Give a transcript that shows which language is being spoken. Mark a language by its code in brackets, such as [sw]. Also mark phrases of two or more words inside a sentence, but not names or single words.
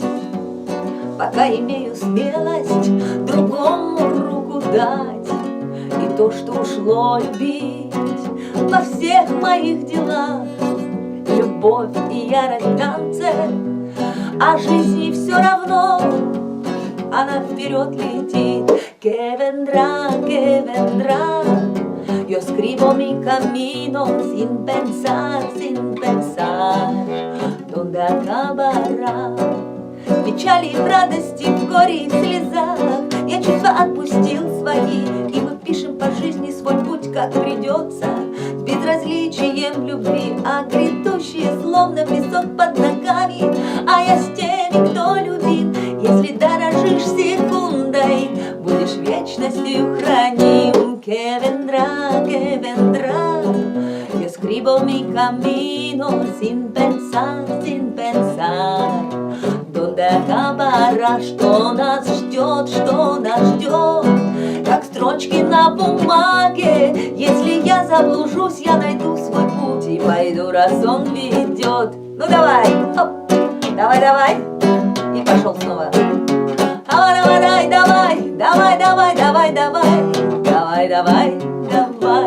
[ru] Пока имею смелость другому руку дать, и то, что ушло любить во всех моих делах. Любовь и ярость в танце, а жизни все равно, она вперед летит. [es] Que vendrá, yo escribo mi camino sin pensar, donde acabará. [ru] В печали, в радости, в горе и в слезах я чувства отпустил свои, и мы пишем по жизни свой путь, как придется, с безразличием любви, а грядущее словно песок под ногами. А я с теми, кто любим, если дорожишь секундой, будешь вечностью храним. [es] Que vendrá, yo escribo mi camino sin pensar, donde acabará, [ru] что нас ждет, как строчки на бумаге. Если я заблужусь, я найду свой путь и пойду, раз он ведет. Ну давай, хоп, давай, и пошел снова. Давай.